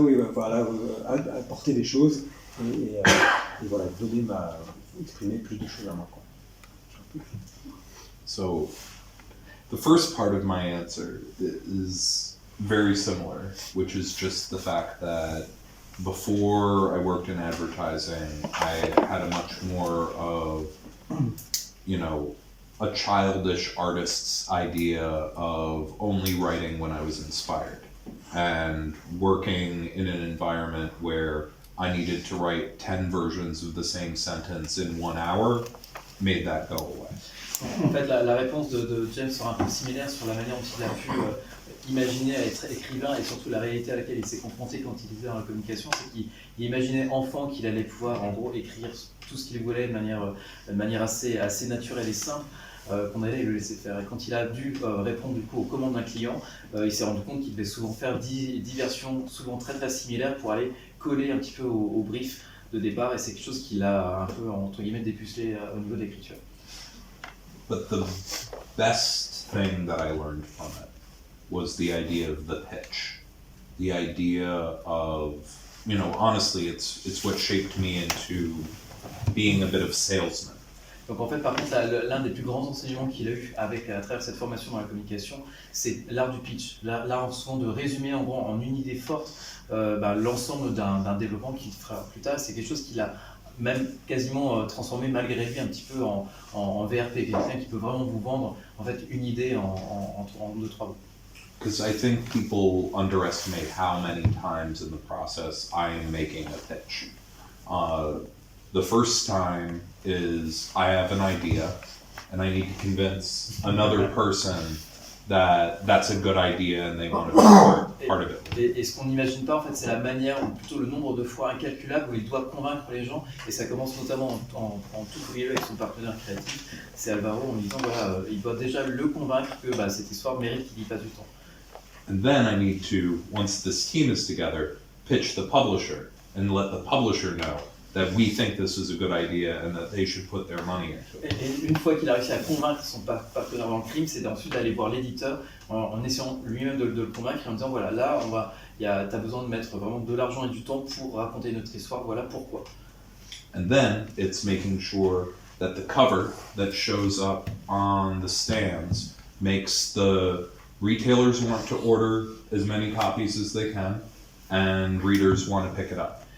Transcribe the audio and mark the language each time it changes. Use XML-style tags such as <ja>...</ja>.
<fr>Oui, voilà, apporter des choses et voilà, exprimer plus de choses à moi, quoi.</fr> <en>So, the first part of my answer is very similar, which is just the fact that before I worked in advertising, I had a much more of, a childish artist's idea of only writing when I was inspired, and working in an environment where I needed to write 10 versions of the same sentence in 1 hour made that go away.</en> <fr>En fait, la réponse de James sera un peu similaire sur la manière dont il a pu imaginer être écrivain, et surtout la réalité à laquelle il s'est confronté quand il était dans la communication, c'est qu'il imaginait enfant qu'il allait pouvoir en gros écrire tout ce qu'il voulait de manière assez naturelle et simple, qu'on allait le laisser faire. Et quand il a dû répondre du coup aux commandes d'un client, il s'est rendu compte qu'il devait souvent faire 10 versions souvent très très similaires pour aller coller un petit peu au brief de départ, et c'est quelque chose qu'il a un peu entre guillemets dépucelé au niveau de l'écriture.</fr> <en>But the best thing that I learned from it was the idea of the pitch. The idea of, honestly, it's what shaped me into being a bit of salesman.</en> <fr>Donc en fait, par contre, l'un des plus grands enseignements qu'il a eu à travers cette formation dans la communication, c'est l'art du pitch, l'art souvent de résumer en une idée forte l'ensemble d'un développement qu'il fera plus tard. C'est quelque chose qu'il a même quasiment transformé malgré lui un petit peu en VRP, quelqu'un qui peut vraiment vous vendre en fait une idée en 2-3 mots.</fr> <en>Because I think people underestimate how many times in the process I am making a pitch. The first time is I have an idea and I need to convince another person that that's a good idea and they want to be part of it.</en> <fr>Et ce qu'on n'imagine pas en fait, c'est la manière, ou plutôt le nombre de fois incalculable où il doit convaincre les gens, et ça commence notamment en tout premier lieu avec son partenaire créatif, c'est Alvaro, en disant voilà, il doit déjà le convaincre que cette histoire mérite qu'il y passe du temps.</fr> <en>And then I need to, once this team is together, pitch the publisher and let the publisher know that we think this is a good idea and that they should put their money into it.</en> <fr>Et une fois qu'il a réussi à convaincre son partenaire dans le crime, c'est ensuite d'aller voir l'éditeur en essayant lui-même de le convaincre, et en disant voilà, là, t'as besoin de mettre vraiment de l'argent et du temps pour raconter notre histoire, voilà pourquoi.</fr> <en>And then it's making sure that the cover that shows up on the stands makes the retailers want to order as many copies as they can and readers want to pick it up.</en>